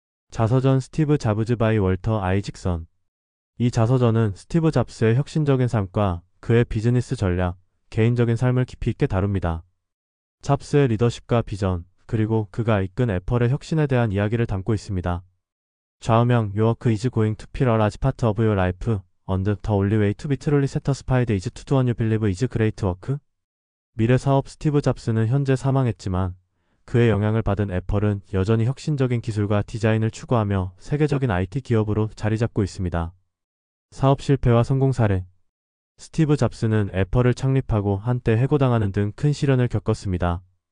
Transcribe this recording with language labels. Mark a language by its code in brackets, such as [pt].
[ko] 자서전 스티브 잡즈 바이 월터 아이직선. 이 자서전은 스티브 잡스의 혁신적인 삶과 그의 비즈니스 전략, 개인적인 삶을 깊이 있게 다룹니다. 잡스의 리더십과 비전, 그리고 그가 이끈 애플의 혁신에 대한 이야기를 담고 있습니다. [en] 좌우명 Your work is going to feel a large part of your life, and the only way to be truly satisfied is to do what you believe is great work. [ko] 미래 사업 스티브 잡스는 현재 사망했지만 그의 영향을 받은 애플은 여전히 혁신적인 기술과 디자인을 추구하며 세계적인 IT 기업으로 자리 잡고 있습니다. 사업 실패와 성공 사례. 스티브 잡스는 애플을 창립하고 한때 해고당하는 등 큰 시련을 겪었습니다.